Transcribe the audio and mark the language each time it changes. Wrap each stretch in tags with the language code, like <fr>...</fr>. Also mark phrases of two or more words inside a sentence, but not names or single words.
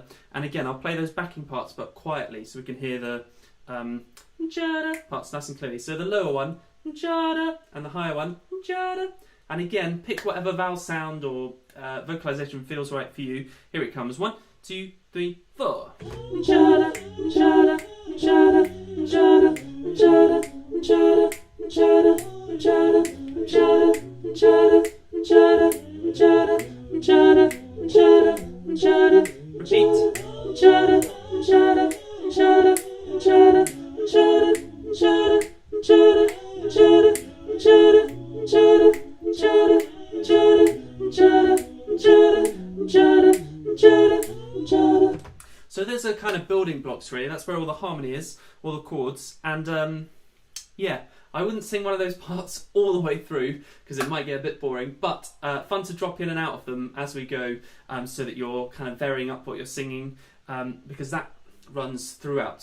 <en>And again, I'll play those backing parts but quietly so we can hear the jada parts nice and clearly. So the lower one, jada, and the higher one, jada. And again, pick whatever vowel sound or vocalization feels right for you. Here it comes. 1, 2, 3, 4. Jada, jada, jada, jada, jada, jada, jada, jada, jada, jada, jada, jada, jada, jada, jada. Repeat. Jada, jada, jada, jada, jada, jada, jada, jada, jada, jada, jada, jada, jada, jada, jada. So there's a kind of building blocks really. That's where all the harmony is, all the chords, and yeah, I wouldn't sing one of those parts all the way through because it might get a bit boring, but fun to drop in and out of them as we go, so that you're kind of varying up what you're singing, because that runs throughout.</en>